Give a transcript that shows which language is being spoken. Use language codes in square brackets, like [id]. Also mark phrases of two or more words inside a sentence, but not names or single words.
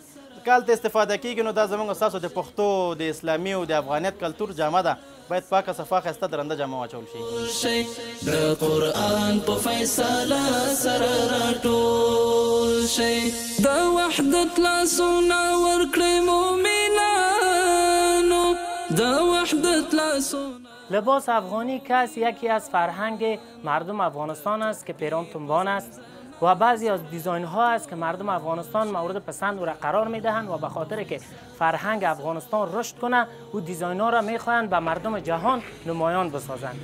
[ps] که هلته استفاده کېږي نو دا زموږ ستاسو د پښتو، د اسلامي او د افغانیت کلتور جامه ده، باید پاکه صفا ښایسته درنده جامه واچول شي. د قرآن په فیصله سره راټول شي د وحدت لاسونه ورکړئ مؤمنانو، د وحدت لاسونه. [fa] لباس افغانی کس یکی از فرهنگ مردم افغانستان است که پیران تنبان است و بعضی از دیزاین ها است که مردم افغانستان مورد پسند او را قرار می دهند و به خاطر که فرهنگ افغانستان رشد کنه او دیزاین ها را می خواهند به مردم جهان نمایان بسازند.